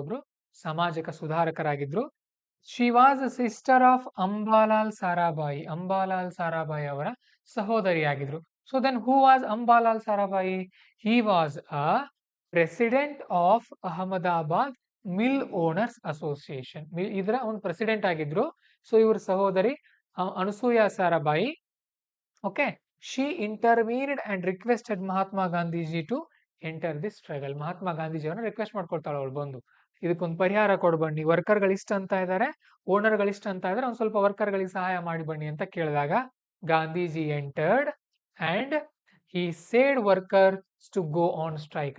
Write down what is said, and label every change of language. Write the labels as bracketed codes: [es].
[kn] ಒಬ್ರು ಸಾಮಾಜಿಕ ಸುಧಾರಕರಾಗಿದ್ರು. [en] She was a sister of Ambalal Sarabhai. [kn] ಅಂಬಾಲಾಲ್ Sarabhai ಅವರ ಸಹೋದರಿಯಾಗಿದ್ರು. [en] So then who was Ambalal Sarabhai? He was a president of Ahmedabad mill owners association. [kn] ಇದರ ಒಂದು president ಆಗಿದ್ರು. ಸೊ ಇವ್ರ ಸಹೋದರಿ Anusuya Sarabhai. [en] Okay, she intervened and requested Mahatma Gandhiji to enter the struggle. [kn] Mahatma ಗಾಂಧೀಜಿಯವರನ್ನ request ಮಾಡ್ಕೊಳ್ತಾಳೆ ಅವಳು ಬಂದು, ಇದಕ್ಕೊಂದು ಪರಿಹಾರ ಕೊಡು ಬನ್ನಿ, ವರ್ಕರ್ಗಳು ಇಷ್ಟ ಅಂತ ಇದ್ದಾರೆ, ಓನರ್ಗಳು ಇಷ್ಟ ಅಂತ ಇದ್ದಾರೆ, ಒಂದ್ ಸ್ವಲ್ಪ ವರ್ಕರ್ಗಳಿಗೆ ಸಹಾಯ ಮಾಡಿ ಬನ್ನಿ ಅಂತ ಕೇಳಿದಾಗ Gandhiji [en] Entered and he said workers to go on strike.